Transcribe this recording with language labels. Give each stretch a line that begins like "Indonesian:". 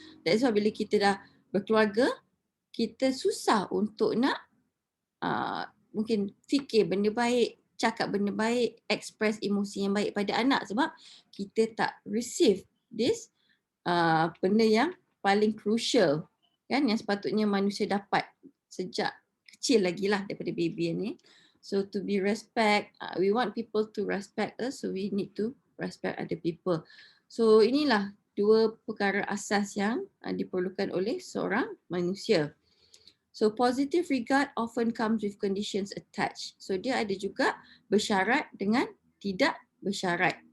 English: That's why
Malay: bila kita dah berkeluarga, kita susah untuk nak mungkin fikir benda baik, cakap benda baik, express emosi yang baik pada anak, sebab kita tak
English: receive this
Malay: benda yang paling crucial kan, yang sepatutnya manusia dapat sejak kecil lagi lah, daripada baby ni.
English: So to be respect, we want people to respect us, so we need to respect other people.
Malay: So inilah dua perkara asas yang diperlukan oleh seorang manusia.
English: So positive regard often comes with conditions attached.
Malay: So dia ada juga bersyarat dengan tidak bersyarat.